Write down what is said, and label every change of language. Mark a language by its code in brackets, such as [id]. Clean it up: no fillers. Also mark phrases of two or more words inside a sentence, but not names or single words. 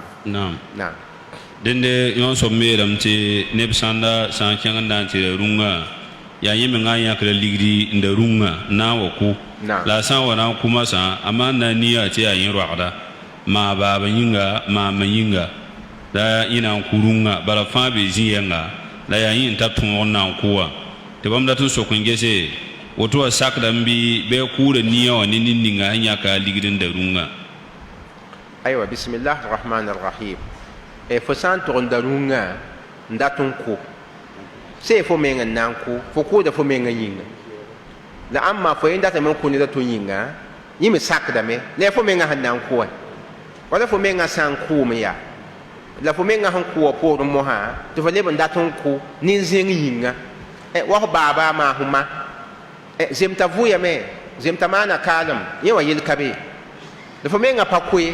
[mos] naam dẽnde yõ sob meelame tɩ neb sãnda sã n kẽng n na n tɩ rũngã yaa yẽ mengã n yãkra ligri n da rũngã n na n wa kʋ la a sã n wa na n kʋma sã a maan na n nia tɩ yaa yẽ roagda maa baaba yĩnga maama yĩnga la yẽ na n kʋ rũngã bala fãa be zĩ-yɛnga la yaa yẽ n ta tõog n na n kʋ wã tɩ bãmb dat n sok n gese woto wa sakda n bɩ bɩ kʋʋra nia wã ne nin ninga sẽn yãka a ligd n da rũngã aywa [ar] بسم الله رحمن رحيم [mos] fo sã n tʋg n da rũngã n dat n kʋ see fo meng n na n kʋ fo kʋʋda fo mengã yĩnga la ãmma fo yen datame n kʋ neda tʋ yĩnga yẽ me sakdame la fo mengã sẽn na n kʋa wala fo mengã sã n kʋʋm yaa la fo mengã sẽn kʋa poorẽ mosã tɩ fo leb n dat n kʋ nin-zẽng yĩnga wa f baaba a maasẽma zemta vʋyame zemta maana kaalem yẽ wa yel ka be la fo mengã pa koe